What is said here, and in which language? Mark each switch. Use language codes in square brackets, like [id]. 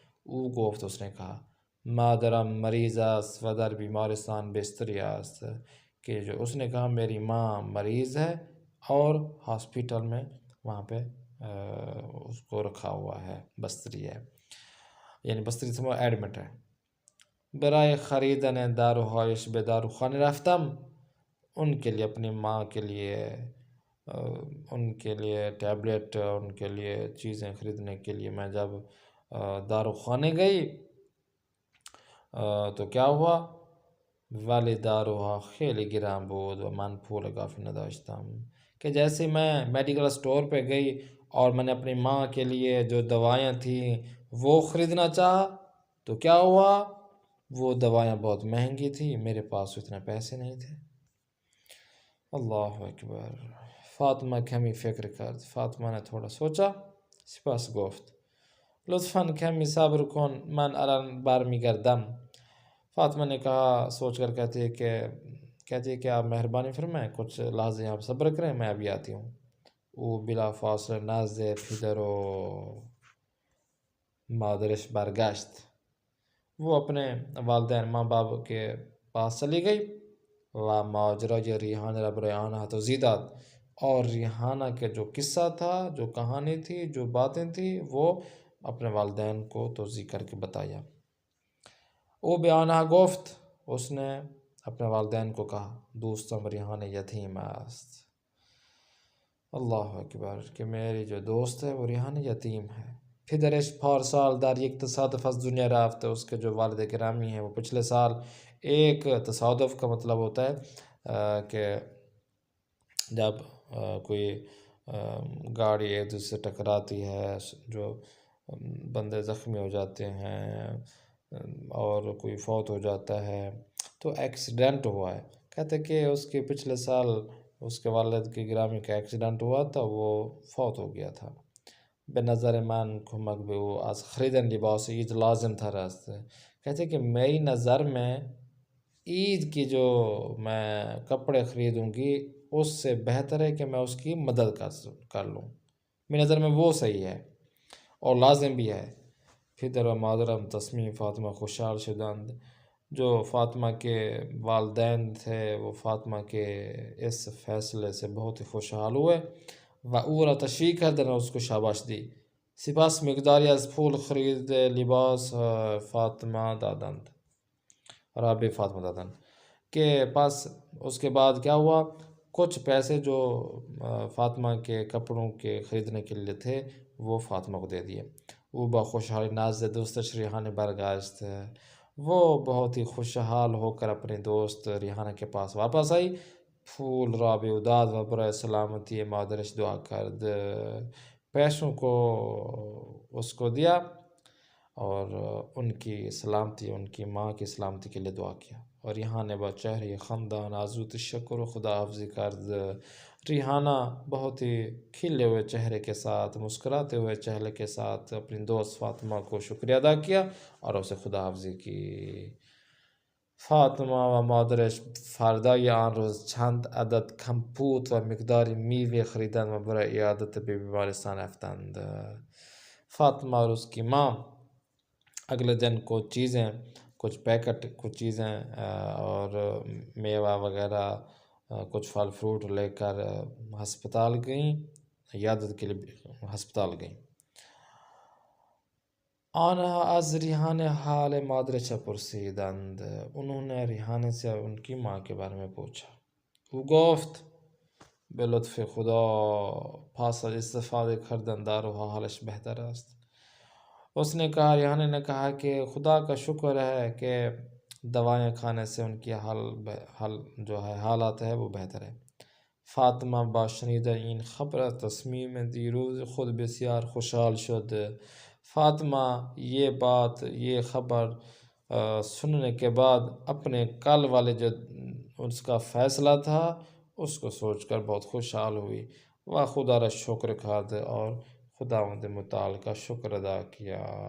[fa] او گفت، [ur] اس نے کہا [fa] مادرم مریض است و در بیمارستان بستری است، [ur] کہ جو اس نے کہا میری ماں مریض ہے اور ہاسپیٹل میں وہاں پہ اس کو رکھا ہوا ہے، بستری ہے، یعنی بستری سے وہ ایڈمٹ ہے. [fa] برائے خریدن داروہایش به داروخانه رفتم. [ur] ان کے لیے اپنی ماں کے لیے ان کے لیے ٹیبلٹ، ان کے لیے چیزیں خریدنے کے لیے میں جب داروخانے گئی تو کیا ہوا، [fa] ولی داروها خیلی گران بود و من پول کافی نداشتم. [ur] کہ جیسے میں میڈیکل اسٹور پہ گئی اور میں نے اپنی ماں کے لیے جو دوائیاں تھیں وہ خریدنا چاہا تو کیا ہوا، وہ دوائیاں بہت مہنگی تھی، میرے پاس اتنے پیسے نہیں تھے. اللہ اکبر. [fa] فاطمہ کمی فکر کرد. [ur] فاطمہ نے تھوڑا سوچا، [fa] سپاس گفت لطفاً کمی صبر کن من الان برمیگردم. [ur] فاطمہ نے کہا، سوچ کر کہتی ہے کہ آپ مہربانی فرمائیں، کچھ لحظے آپ صبر کریں، میں ابھی آتی ہوں. [fa] او بلا فاصله نزد پدر و مادرش برگشت. [ur] وہ اپنے والدین ماں باپ کے پاس چلی گئی. [fa] و ماجرای ریحان را برای آنها توضیح داد. [ur] اور ریحانہ کے جو قصہ تھا، جو کہانی تھی، جو باتیں تھیں، وہ اپنے والدین کو توضیح کر کے بتایا. [fa] او به آنها گفت، [ur] اس نے اپنے والدین کو کہا [fa] دوستم ریحان یتیم است. [ur] اللہ اکبر، کہ میری جو دوست ہے وہ ریحان یتیم ہے. [fa] پدرش پارسال در یک تصادف از دنیا رفت. [ur] اس کے جو والد گرامی ہیں وہ پچھلے سال، ایک تصادف کا مطلب ہوتا ہے کہ جب کوئی گاڑی ایک دوسرے سے ٹکراتی ہے، جو بندے زخمی ہو جاتے ہیں اور کوئی فوت ہو جاتا ہے، تو ایکسیڈنٹ ہوا ہے. کہتے کہ اس کے پچھلے سال اس کے والد کی گرامی کا ایکسیڈنٹ ہوا تھا، وہ فوت ہو گیا تھا. [fa] به نظر من کمک به او از خریدن لباس عید لازم تر است. [ur] کہتے کہ میری نظر میں عید کی جو میں کپڑے خریدوں گی اس سے بہتر ہے کہ میں اس کی مدد کر لوں. میری نظر میں وہ صحیح ہے اور لازم بھی ہے. [fa] پدر و مادرم تصمیم فاطمہ خوشحال شدند. [ur] جو فاطمہ کے والدین تھے وہ فاطمہ کے اس فیصلے سے بہت ہی خوشحال ہوئے. [fa] و او را تشویق کردند، [ur] اس کو شاباش دی. [fa] سپاس مقداری از پول خرید لباس فاطمہ دادند، رابع فاطمہ دادند. [ur] کہ پس اس کے بعد کیا ہوا، کچھ پیسے جو فاطمہ کے کپڑوں کے خریدنے کے لیے تھے وہ فاطمہ کو دے دیے. [fa] او با خوشحالی نزد دوستش ریحانه برگشت. [ur] وہ بہت ہی خوشحال ہو کر اپنے دوست ریحانہ کے پاس واپس آئی. [fa] پھول را به او داد و برای سلامتی مادرش دعا کرد. [ur] پیسوں کو اس کو دیا اور ان کی سلامتی، ان کی ماں کی سلامتی کے لیے دعا کیا. [fa] اور ریحانہ با چہرے خندان آزود شکر و خدا حافظی کرد. [ur] ریحانہ بہت ہی کھلے ہوئے چہرے کے ساتھ، مسکراتے ہوئے چہرے کے ساتھ اپنی دوست فاطمہ کو شکریہ ادا کیا اور اسے خدا حافظی کی. [fa] فاطمہ و مادرش فردای آن روز چند عدد کمپوت و مقداری میوه خریدند و برای عیادت به بیمارستان رفتند. [ur] فاطمہ اور اس کی ماں اگلے دن کچھ پیکٹ، کچھ چیزیں اور میوہ وغیرہ، کچھ پھل فروٹ لے کر ہسپتال گئیں، عیادت کے لیے ہسپتال گئیں. [fa] آنها از ریحانه حال مادرش پرسیدند. [ur] انہوں نے ریحانہ سے ان کی ماں کے بارے میں پوچھا. [fa] او گفت به لطف خدا پس از استفاده کردن داروها حالش بہتر است. [ur] اس نے کہا، ریحانہ نے کہا کہ خدا کا شکر ہے کہ دوائیں کھانے سے ان کی حال جو ہے حالات ہے وہ بہتر ہے. [fa] فاطمہ با شنیدن این خبر تصمیم دی روز خود بسیار خوشحال شد. [ur] فاطمہ یہ خبر سننے کے بعد اپنے کل والے جو اس کا فیصلہ تھا اس کو سوچ کر بہت خوشحال ہوئی. وہ [fa] خدا را شکر کھاد [ur] اور خداوند متعال کا شکر ادا کیا.